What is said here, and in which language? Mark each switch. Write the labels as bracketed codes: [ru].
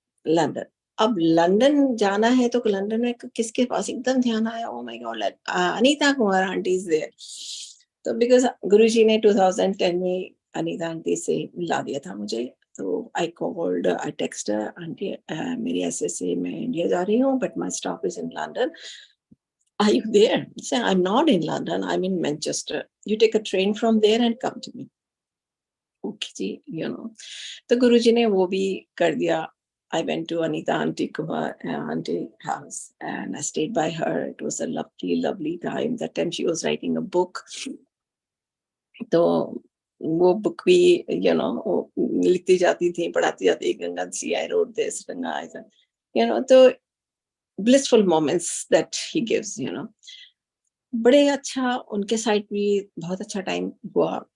[hi] London, अब London जाना है तो लंदन में किसके पास एकदम ध्यान आया, [en] Oh my god, Anita Kumar aunty is there. [hi] तो बिकॉज गुरुजी ने 2010 में अनीता आंटी से मिला दिया था मुझे। [en] तो I called, I text aunty, [hi] मेरी ऐसे मैं इंडिया जा रही हूँ [en] But my stop is in London, are you there? Say, I'm not in London, I'm in Manchester. You take a train from there and come to me. [hi] Okay जी, तो गुरुजी ने वो भी कर दिया। [en] I went to Anita Auntie Kumar Auntie house and I stayed by her. It was a lovely time. That time she was writing a book. [hi] तो वो book भी लिखती जाती थी, पढ़ाती जाती, गंगा सी आई रोड दिस, गंगा ऐसा, तो [en] blissful moments that he gives. [hi] बड़े अच्छा उनके साइड भी बहुत अच्छा टाइम हुआ।